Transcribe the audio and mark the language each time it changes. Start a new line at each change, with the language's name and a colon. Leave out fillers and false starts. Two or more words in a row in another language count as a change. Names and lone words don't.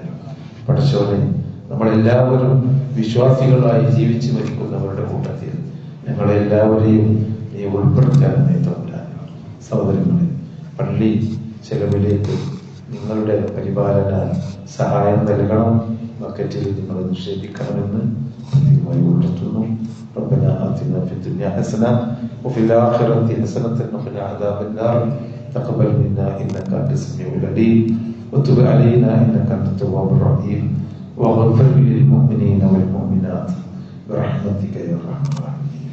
Malayalam: പടച്ചോനെ, നമ്മളെല്ലാവരും വിശ്വാസികളായി ജീവിച്ചു മരിക്കുന്നവരുടെ കൂട്ടത്തിൽ ഞങ്ങളെല്ലാവരെയും നീ ഉൾപ്പെടുത്താനേ തമ്പുരാനെ. സഹോദരങ്ങളെ, പള്ളി ചെലവിലേക്ക് നിങ്ങളുടെ പരിപാലന സഹായം നൽകണം, ബക്കറ്റിൽ നിങ്ങൾ നിക്ഷേപിക്കണമെന്ന് കൃത്യമായി ഉണർത്തുന്നു.
Arabic: ربنا آتنا في الدنيا حسنة وفي الآخرة حسنة وقنا عذاب النار. تقبل منا إنك أنت السميع العليم وتب علينا إنك أنت التواب الرحيم واغفر للمؤمنين والمؤمنات برحمتك يا أرحم الراحمين.